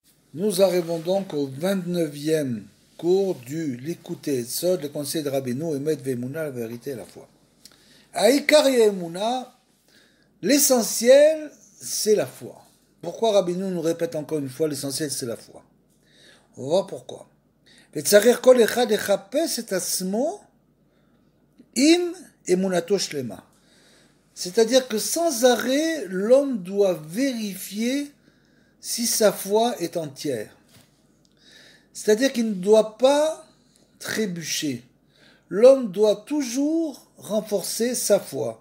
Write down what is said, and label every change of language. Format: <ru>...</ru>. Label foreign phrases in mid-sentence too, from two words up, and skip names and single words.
<fr>Nous arrivons donc au 29e cours du l'écouter Sod, le conseil de Rabbeinu,</fr> <he>אמת ואמונה,</he> <fr>la vérité et la foi.</fr> <he>עיקר אמונה,</he> <fr>l'essentiel, c'est la foi. Pourquoi Rabbeinu nous répète encore une fois, l'essentiel, c'est la foi? On va voir pourquoi.</fr> <he>וצריך כל אחד לחפש את עצמו עם אמונתו שלמה.</he> <fr>C'est-à-dire que sans arrêt, l'homme doit vérifier si sa foi est entière. C'est-à-dire qu'il ne doit pas trébucher. L'homme doit toujours renforcer sa foi.</fr>